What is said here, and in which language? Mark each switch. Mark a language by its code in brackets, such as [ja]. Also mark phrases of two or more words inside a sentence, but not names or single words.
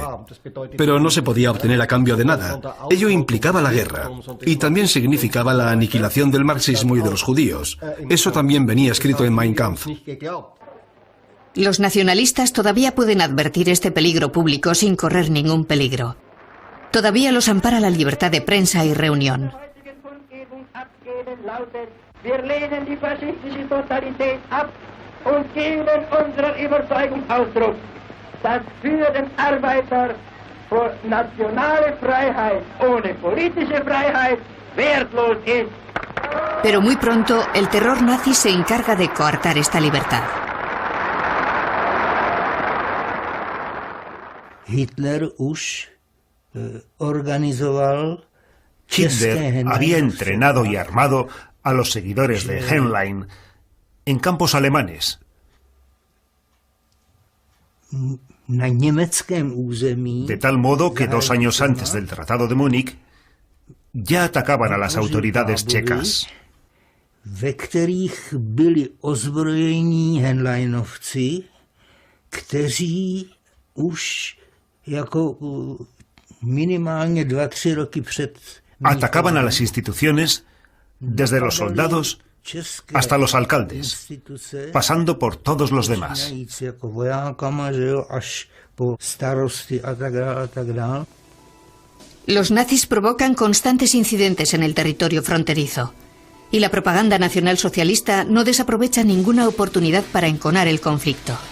[es] Pero no se podía obtener a cambio de nada. Ello implicaba la guerra, y también significaba la aniquilación del marxismo y de los judíos. Eso también venía escrito en Mein Kampf. Los nacionalistas todavía pueden advertir este peligro público sin correr ningún peligro. Todavía los ampara la libertad de prensa y reunión. [de] Wir lehnen die faschistische Totalität ab und geben unserer Überzeugung Ausdruck, dass für den Arbeiter vor nationale Freiheit ohne politische Freiheit wertlos ist. [es] Pero muy pronto el terror nazi se encarga de coartar esta libertad. Hitler Hitler había entrenado y armado a los seguidores de Heinlein en campos alemanes. De tal modo que 2 años antes del Tratado de Múnich ya atacaban a las autoridades checas. [cs] ve kterých byli ozbrojení Heinleinovci, kteří už jako minimálně 2-3 roky před... [es] Atacaban a las instituciones desde los soldados hasta los alcaldes, pasando por todos los demás. Los nazis provocan constantes incidentes en el territorio fronterizo, y la propaganda nacionalsocialista no desaprovecha ninguna oportunidad para enconar el conflicto.